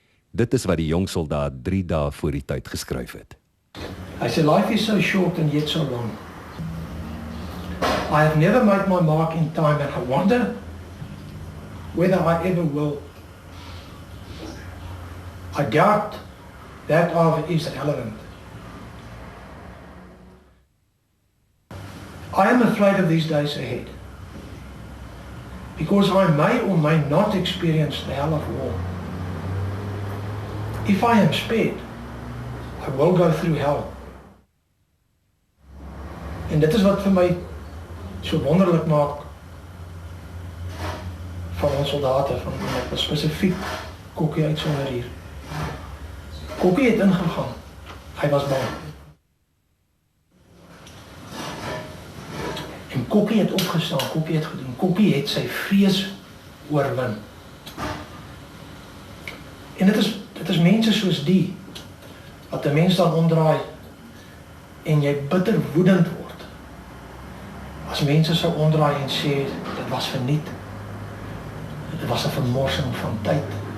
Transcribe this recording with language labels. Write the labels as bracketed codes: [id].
[en] Dit is wat die jong soldaat 3 dae voor die tyd geskryf het. I say life is so short and yet so long. I have never made my mark in time, and I wonder whether I ever will. I doubt that of is relevant. I am afraid of these days ahead, because I may or may not experience the hell of war. If I am spared, I will go through hell. [af] En dit is wat vir my so wonderlik maak van ons soldate, van spesifiek Kokkie uitsonder hier. Kokkie het ingegaan. Hy was bang. En Kokkie het opgestaan, Kokkie het gedoen. Kokkie het sy vrees oorwin. En dit is mense soos die, wat 'n mens dan omdraai en jy bitter woedend word. As mense sou omdraai en sê, dit was verniet. Dit was 'n vermorsing van tyd.